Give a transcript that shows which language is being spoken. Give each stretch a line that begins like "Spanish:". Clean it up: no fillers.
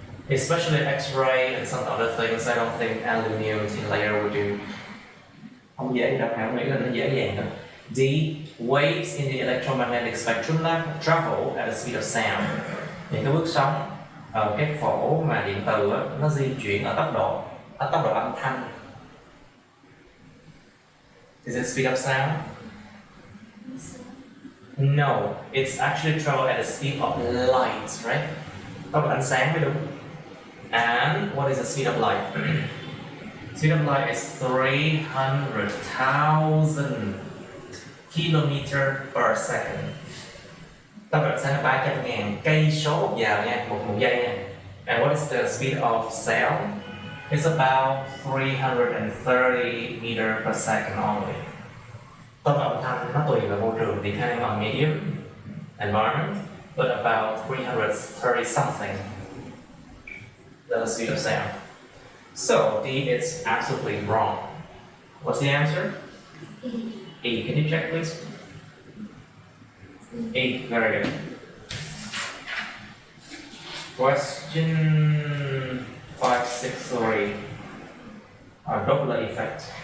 English: Especially X-ray and some other things, I don't think aluminum thin layer would do.
Vietnamese: Không dễ gì đâu, không nghĩ là nó dễ dàng đâu.
English: D. Waves in the electromagnetic spectrum travel at the speed of sound.
Vietnamese: Những cái bước sóng ở cái phổ mà điện từ á, nó di chuyển ở tốc độ âm thanh.
English: Is it speed of sound? No, it's actually travel at the speed of light, right?
Vietnamese: Tốc độ ánh sáng mới đúng.
English: And what is the speed of light? Speed of light is 300,000 kilometer per second.
Vietnamese: Tốc độ ánh sáng là 300.000 cây số một giờ nha, một giây nha.
English: And what is the speed of sound? It's about 330 meter per second only.
Vietnamese: Tốc độ âm thanh nó tùy vào môi trường,
English: depending on medium, environment,
Vietnamese: but about 330 something.
English: The speed of sound. So D is absolutely wrong. What's the answer? E. Can you check, please? E. Very good. Question 563. Doppler effect.